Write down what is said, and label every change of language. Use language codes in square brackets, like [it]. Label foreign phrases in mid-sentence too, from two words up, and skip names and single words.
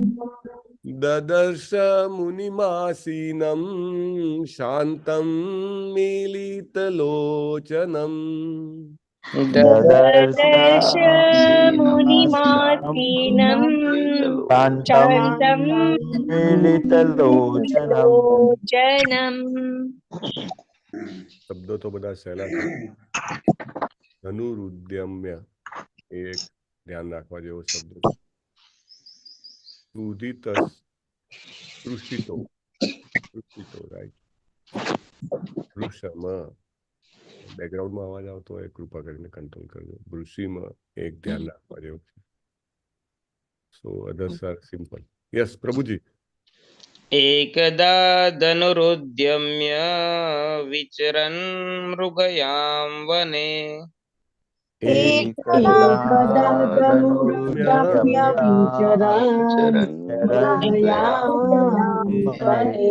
[sa] ददर्श मुनिमासीनं शान्तं मीलितलोचनम् ददर्श ददर्श मुनिमासीनं कान्तं शान्तं मिलितलोचनम् लोचनम्। [gu] शब्दों तो બધા સહેલા છે. ધનુરુદ્યમ્ય એક ધ્યાન રાખવા જેવો શબ્દ છે. તૃષિતો રાઈટ. વૃષમ બેકગ્રાઉન્ડમાં અવાજ આવતો હોય કૃપા કરીને કંટ્રોલ કરજો. વૃષિમાં એક ધ્યાન રાખવા જેવું છે. [en] so others are simple. [gu] યસ પ્રભુજી. [sa] एकदा धनुरुद्यम्य विचरन् मृगयां वने एकदा धनुरुद्यम्य वने